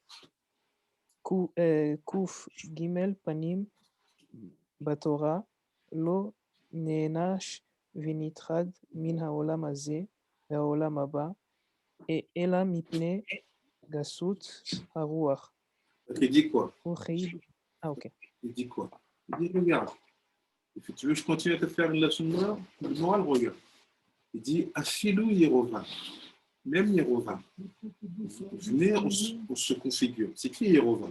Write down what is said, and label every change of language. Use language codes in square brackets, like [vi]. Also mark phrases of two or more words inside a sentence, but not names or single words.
[he] ק"ג פנים בתורה, לא נענש ונטרד מן העולם הזה והעולם הבא, אלא מפני גסות הרוח. [fr] Il dit quoi? Ok. Il dit quoi? Il dit, regarde. Tu veux que je continue à te faire une leçon de morale? Regarde. Il dit, [he] אפילו ירבעם. [fr] Même Yerovam. Venez, on se configure. C'est qui Yerovam?